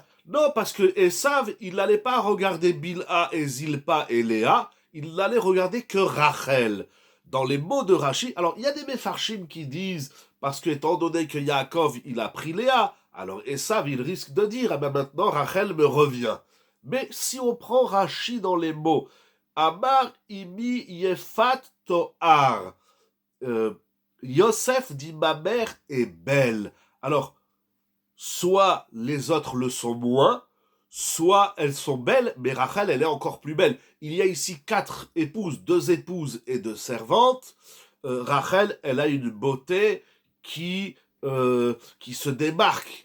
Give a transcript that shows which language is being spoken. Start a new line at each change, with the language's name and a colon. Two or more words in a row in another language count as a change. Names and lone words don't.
French: Non, parce que Esav, il n'allait pas regarder Bilha et Zilpa et Léa, il n'allait regarder que Rachel. Dans les mots de Rashi, alors il y a des Mefarshim qui disent, parce que étant donné que Yaakov, il a pris Léa, alors Esav, il risque de dire, ah ben maintenant Rachel me revient. Mais si on prend Rashi dans les mots,
Hebrew: אמר אמי יפת תואר,
French: Yosef dit ma mère est belle. Alors, soit les autres le sont moins, soit elles sont belles, mais Rachel, elle est encore plus belle. Il y a ici 4 épouses, 2 épouses et 2 servantes. Rachel, elle a une beauté qui se démarque.